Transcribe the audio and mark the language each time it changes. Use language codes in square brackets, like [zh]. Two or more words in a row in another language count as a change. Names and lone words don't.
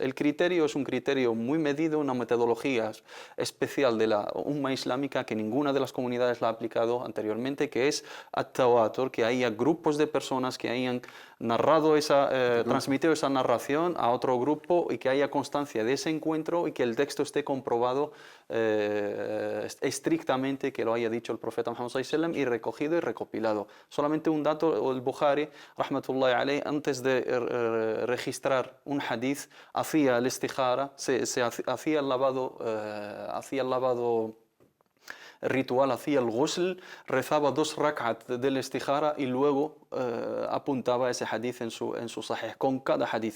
[es] El criterio es un criterio muy medido, una metodología especial de la umma islámica que ninguna de las comunidades la ha aplicado anteriormente, que es at-tawatur, que haya grupos de personas que hayan narrado transmitido esa narración a otro grupo y que haya constancia de ese encuentro y que el texto esté comprobado estrictamente que lo haya dicho el profeta Muhammad [ar] صلى الله عليه وسلم [es] y recogido y recopilado. Solamente un dato: el Bukhari, [ar] رحمة الله عليه, [es] antes de registrar un hadith, hacía el istikhara, hacía el lavado ritual, hacía el ghusl, rezaba 2 rak'at del istikhara y luego apuntaba ese hadith en su sahih, con cada hadith.